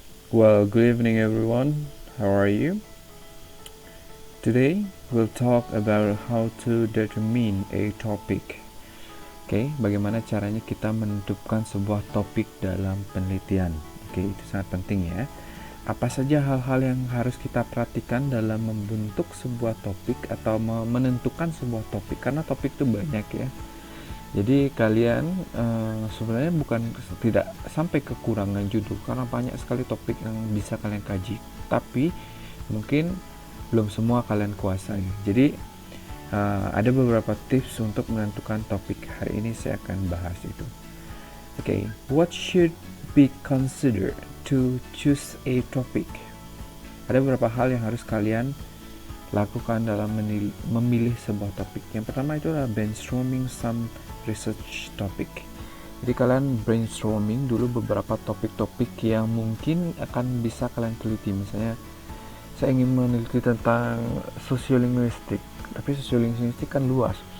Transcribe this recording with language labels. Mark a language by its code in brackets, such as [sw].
[en] Well, good evening everyone. How are you? Today we'll talk about how to determine a topic. [id] Oke, bagaimana caranya kita menentukan sebuah topik dalam penelitian. Oke, itu sangat penting ya. Apa saja hal-hal yang harus kita perhatikan dalam membentuk sebuah topik atau menentukan sebuah topik, karena topik itu banyak ya. Jadi kalian sebenarnya bukan tidak sampai kekurangan judul, karena banyak sekali topik yang bisa kalian kaji, tapi mungkin belum semua kalian kuasai. Jadi ada beberapa tips untuk menentukan topik. Hari ini saya akan bahas itu. [en] Oke, what should be considered to choose a topic? [id] Ada beberapa hal yang harus kalian lakukan dalam memilih sebuah topik. Yang pertama itu adalah [en] brainstorming some research topic. [id] Jadi kalian brainstorming dulu beberapa topik-topik yang mungkin akan bisa kalian teliti. Misalnya saya ingin meneliti tentang sosiolinguistik, tapi sosiolinguistik kan luas.